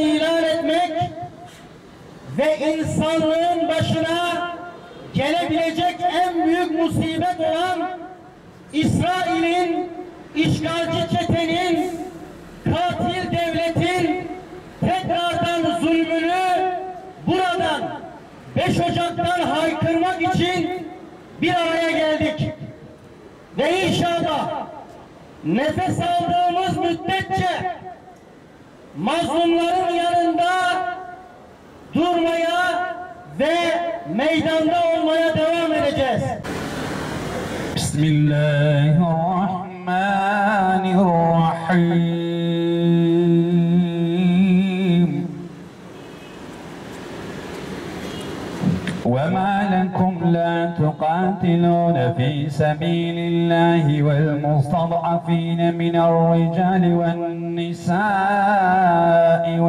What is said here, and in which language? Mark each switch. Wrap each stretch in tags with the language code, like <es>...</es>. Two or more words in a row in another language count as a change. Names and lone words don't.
<tr>ilan etmek ve insanlığın başına gelebilecek en büyük musibet olan İsrail'in, işgalci çetenin, katil devletin tekrardan zulmünü buradan 5 Ocak'tan haykırmak için bir araya geldik. Ve inşallah nefes aldığımız müddetçe mazlumların yanında durmaya ve meydanda olmaya devam edeceğiz. Bismillahirrahmanirrahim.</tr> <ar>وَمَا لَكُمْ لَا تُقَاتِلُونَ فِي سَبِيلِ اللَّهِ وَالْمُسْتَضْعَفِينَ مِنَ الرِّجَالِ وَالنِّسَاءِ</ar>